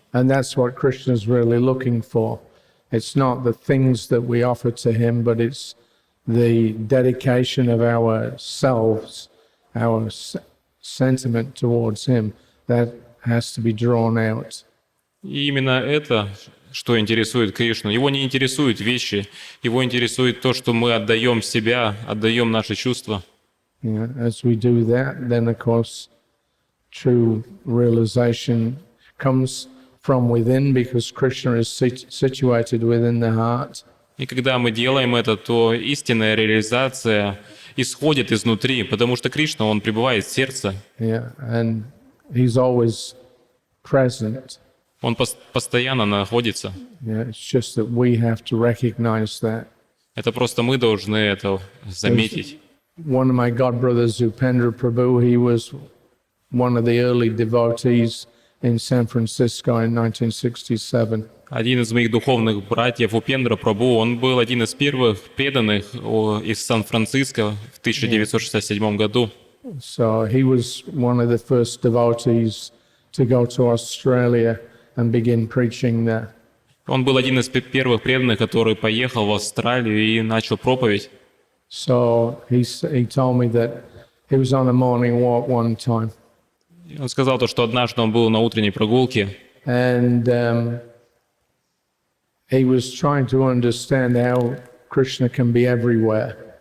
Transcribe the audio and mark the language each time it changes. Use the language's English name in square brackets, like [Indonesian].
[English] And that's what Krishna is really looking for. It's not the things that we offer to him, but it's the dedication of ourselves, our sentiment towards him, that has to be drawn out. [Russian] И именно это, что интересует Кришну. Его не интересуют вещи, его интересует то, что мы отдаем себя, отдаем наши чувства. [English] As we do that, then of course, true realization comes from within, because Krishna is situated within the heart. [Russian] И когда мы делаем это, то истинная реализация исходит изнутри, потому что Кришна, он пребывает в сердце. [English] And he's always present. [Russian] Он постоянно находится. [English] It's just that we have to recognize that. [Russian] Это просто мы должны это заметить. [English] One of my god brothers, Upendra Prabhu, he was one of the early devotees in San Francisco in 1967. [Russian] Один из моих духовных братьев, Упендра Прабху, он был один из первых преданных из Сан-Франциско в 1967 году. [English] So he was one of the first devotees to go to Australia and begin preaching there. [Russian] Он был один из первых преданных, который поехал в Австралию и начал проповедь. [English] So he told me that he was on a morning walk one time. [Russian] Он сказал то, что однажды он был на утренней прогулке. [English] And he was trying to understand how Krishna can be everywhere.